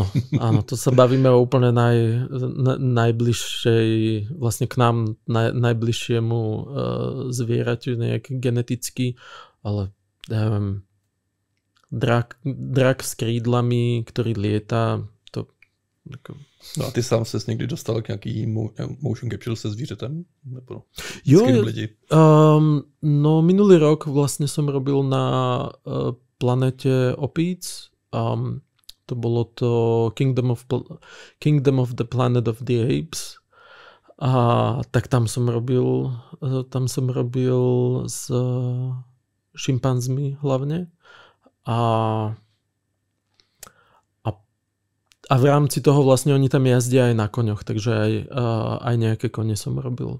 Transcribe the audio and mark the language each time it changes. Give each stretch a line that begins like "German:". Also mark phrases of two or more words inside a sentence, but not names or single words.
Slovak: To sa bavíme o úplne najbližšej, vlastne k nám najbližšiemu zvieraťu, nejak geneticky, ale drak s krídlami, ktorý lieta.
Czech: No a ty sám ses někdy dostal k nějaký motion capture se zvířetem? Nebo jo,
Slovak: no minulý rok vlastne som robil na planete opíc. To bolo to Kingdom of the Planet of the Apes. A tak tam som robil s šimpanzmi hlavne. A v rámci toho vlastne oni tam jazdia aj na koňoch, takže aj nejaké kone som robil.